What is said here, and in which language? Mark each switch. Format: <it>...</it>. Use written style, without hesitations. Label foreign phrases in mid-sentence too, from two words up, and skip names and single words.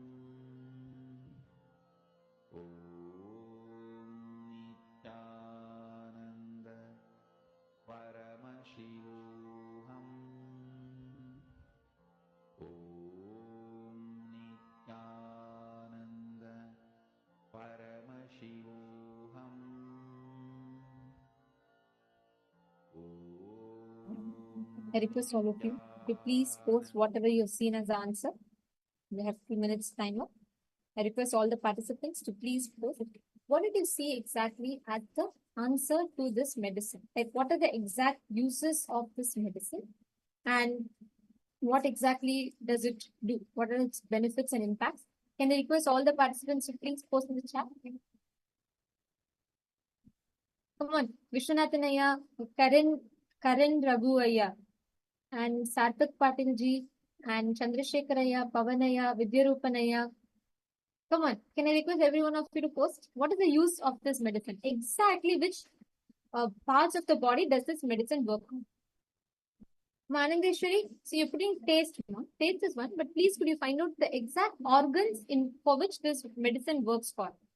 <sa>Om Nityananda Paramashivoham. Om Nityananda Paramashivoham.</sa> <en>I request all of you to please post whatever you've seen as the answer. We have 2 minutes timer. I request all the participants to please post what did you see exactly as the answer to this medicine? Like what are the exact uses of this medicine and what exactly does it do? What are its benefits and impacts? Can I request all the participants to please post in the chat? Come on, Vishwanathanaya, Karan Raghuaya, and Sarthak Patilji, and Chandrasekharaya, Pavanaya, Vidyarupanaya. Come on, can I request every one of you to post? What is the use of this medicine? Exactly which parts of the body does this medicine work on? Manandeshwari, so you're putting taste, taste is one, but please could you find out the exact organs for which this medicine works for?</en>